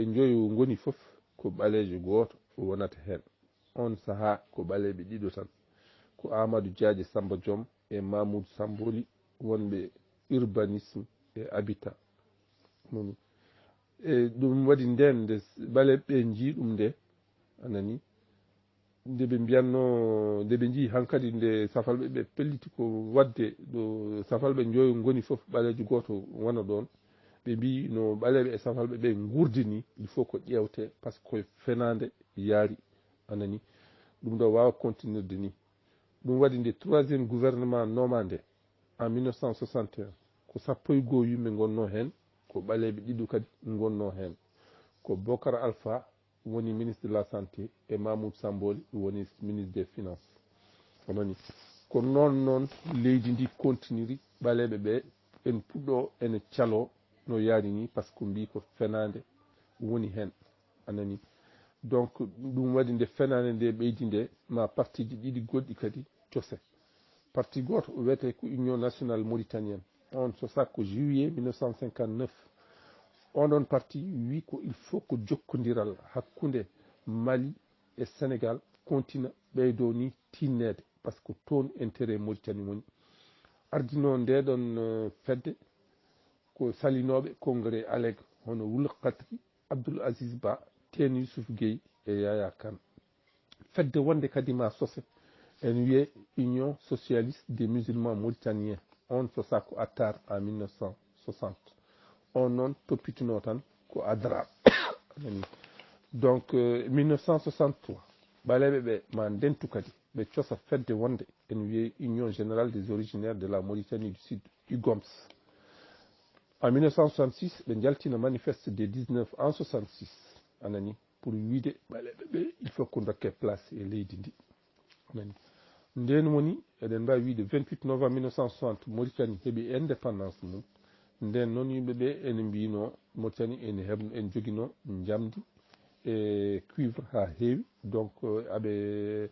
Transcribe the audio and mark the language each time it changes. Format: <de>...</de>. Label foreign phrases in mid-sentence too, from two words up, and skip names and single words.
<ff>joyo goni fof ko ɓalejo goto wonata hen on saaha ko ɓaleɓe ɗiɗo tan ko Amadou Diadje Samba Diom e Mamoudou Samboli wonɓe urbanisme e habitat moni e ɗum waɗi nden nde ɓaleɓe jii ɗum nde anani nde ɓe mbiyanno nde ɓe jii hankadi nde safalɓe ɓe pelliti ko wadde ɗo safalɓe joyo goni fof ɓalejo goto wona ɗon ɓe mbi no ɓaleɓe e safalɓe ɓe gurdini</ff> <fr>il faut</fr> <ff>ko ƴewte</ff> <fr>par ce que</fr> <ff>fenade yaari anani ɗum ɗo wawa continuerde ni ɗum waɗi nde</ff> <fr>troisiéme gouvernement</fr> <ff>noma nde en 1961 ko sappo e goho yimɓe gonno hen ko ɓaleɓe ɗiɗo kadi gonno hen ko Bocar Alpha woni</ff> <fr>ministre de la santé</fr> <ff>e Mamoudou Samboli woni</ff> <fr>ministre des finances</fr> <ff>onani ko noon leydi ndi continue ɓaleɓe ɓe en puɗɗo ene calo no yaari ni</ff> <fr>par ce que</fr> <ff>mbi ko fenade woni hen anani donc ɗum waɗi nde fenade nde ɓeydi nde ma parti ji ɗiɗi goɗɗi kadi cose parti goto o wiyete ko</ff> <fr>union nationale mauritanienne</fr> <ff>on so sakko juillet 1959 onon parti wi ko</ff> <fr>il faut</fr> <ff>ko jokkodiral hakkude Mali e Sénégal continue ɓeydo ni tinnede</ff> <fr>par ce que</fr> <ff>toon intérêt Mauritanie woni ardino nde ɗon fedde ko salinoɓe</ff> <fr>congrès allègre</fr> <ff>hono Wul Qadri Abdoul Aziz Ba Ten Youssouf Gueye e Yaya Kane fedde wonde kadi ma sose en wiye</ff> <fr>union socialiste des musulmans mauritaniens</fr> <ff>on so sakko attar en 1960 on noon toppitino tan ko adra donc 1963 ɓaleɓe ɓe ma ndentu kadi ɓe cosa fedde wonde en wiye</ff> <fr>union générale des originaires de la Mauritanie du Sud</fr> <ff>UGOMS en 1966 ɓe jaltina</ff> <fr>manifeste des</fr> <ff>19 en 66 anani pour wiide ɓaleɓe ɓe</ff> <fr>il faut</fr> <ff>ko dokke place e leydi ndi anani nden woni eɗen mbawi wiide 28 novembre 1960 Mauritanie heeɓi indépendance mum nden noon yimɓeɓe ene mbino Mauritanie en joguino jamdi e cuivre ha heewi donc aɓe</ff>